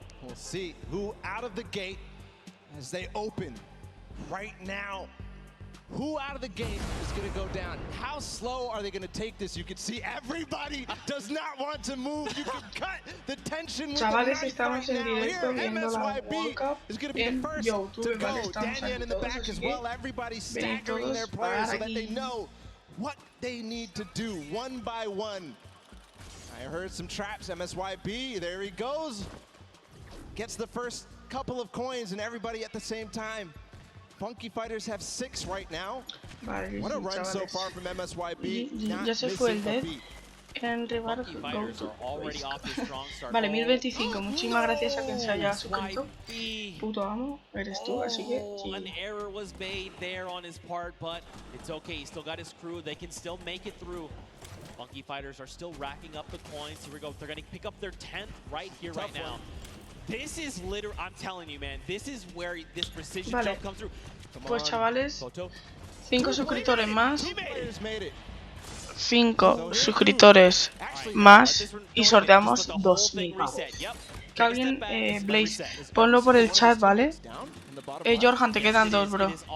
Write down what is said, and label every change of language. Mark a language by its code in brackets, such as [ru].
[en] We'll see who out of the gate as they open right now. Who out of the gate is going to go down? How slow are they going to take this? You can see everybody does not want to move. You can cut the tension with [es] Chavales, [en] the [es] estamos en directo viendo la World Cup en YouTube, ¿vale? Estamos aquí todos, así que ven todos para aquí. [en] What they need to do one by one. I heard some traps, MSYB, there he goes. Gets the first couple of coins and everybody at the same time. Funky Fighters have 6 right now. [es] Vale, [en] what a run so far from MSYB. [es] Ya se fue el de en Rebar Vale, 1025. Muchísimas gracias a quien se haya suscrito. Puto amo, eres tú, así que sí. [en] An error was made there on his part, but it's okay. He still got his crew. They can still make it through. Funky Fighters are still racking up the coins. Here we go. They're going to pick up their 10th right here, right now. This is literally, I'm telling you, man, this is where this precision jump comes through. [es] Pues chavales, 5 suscriptores más. 5 suscriptores más y sorteamos 2000 pavos. Que alguien, Blaze, ponlo por el chat, ¿vale? Jorjan, te quedan 2, bro.